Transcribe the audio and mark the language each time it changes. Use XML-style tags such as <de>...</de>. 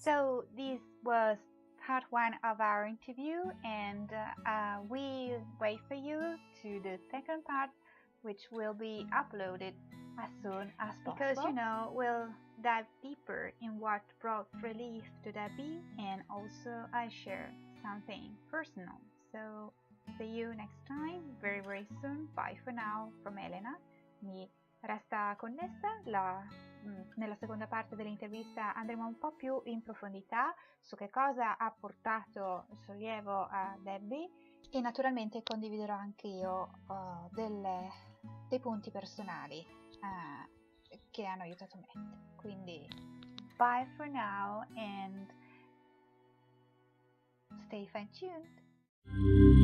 <en>So this was part one of our interview, and we wait for you to the second part, which will be uploaded as soon as possible. Because we'll dive deeper in what brought relief to Debby, and also I share something personal. So see you next time, very very soon. Bye for now from Elena.</en> <it>Mi resta connessa. Nella seconda parte dell'intervista andremo un po' più in profondità su che cosa ha portato il sollievo a Debby, e naturalmente condividerò anche io dei punti personali che hanno aiutato me. Quindi</it> <en>bye for now and stay fine tuned.</en>